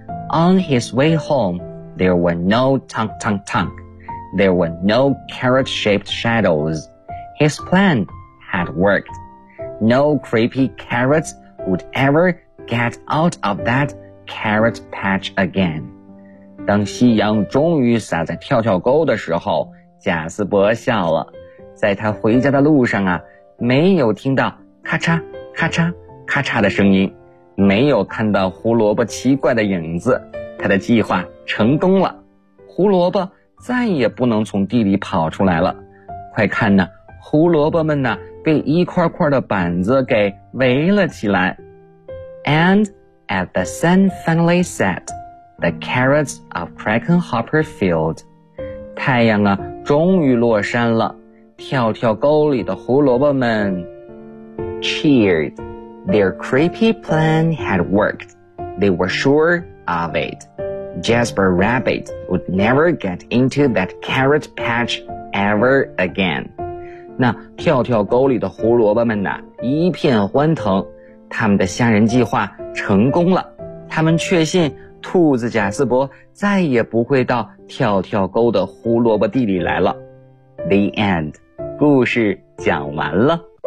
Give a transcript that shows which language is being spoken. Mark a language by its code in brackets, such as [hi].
[en] On his way home, there were no tunk tunk tunk. There were no carrot-shaped shadows. His plan had worked. No creepy carrots would ever get out of that carrot patch again. [zh] 当夕阳终于洒在跳跳沟的时候，贾斯伯笑了。在他回家的路上啊，没有听到咔嚓咔嚓咔嚓的声音，没有看到胡萝卜奇怪的影子，他的计划成功了。胡萝卜再也不能从地里跑出来了。快看呢，胡萝卜们呢被一块块的板子给围了起来。 [en] And at the sun finally set,The carrots of Crackenhopper Field. [zh] 太阳啊，终于落山了。跳跳沟里的胡萝卜们 [en] cheered. Their creepy plan had worked. They were sure of it. Jasper Rabbit would never get into that carrot patch ever again. [zh] 那跳跳沟里的胡萝卜们呢，一片欢腾。他们的吓人计划成功了。他们确信兔子贾斯伯再也不会到跳跳沟的胡萝卜地里来了。 [en] The end. [zh] 故事讲完了。